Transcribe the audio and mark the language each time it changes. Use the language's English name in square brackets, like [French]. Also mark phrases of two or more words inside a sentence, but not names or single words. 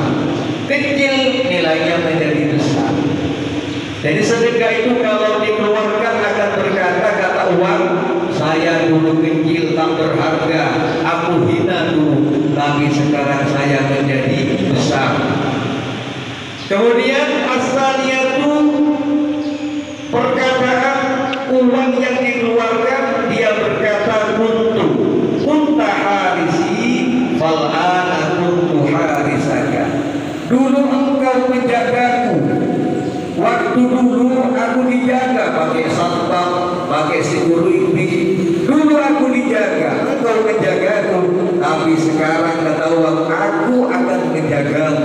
[Indonesian] Kecil nilainya menjadi besar. Jadi sedekah itu kalau dikeluarkan akan berkata, kata uang, saya dulu kecil tak berharga, aku hina dulu, tapi sekarang saya menjadi besar. Kemudian asaliyatu, perkataan uang yang dikeluarkan, dia berkata [Arabic] كنت حارسي فالآن كنت حارسك. [Indonesian] Dulu engkau menjagaku, waktu dulu aku dijaga pakai satpam, pakai security. Dulu aku dijaga, engkau menjagaku, tapi sekarang kata uang, aku akan menjagamu.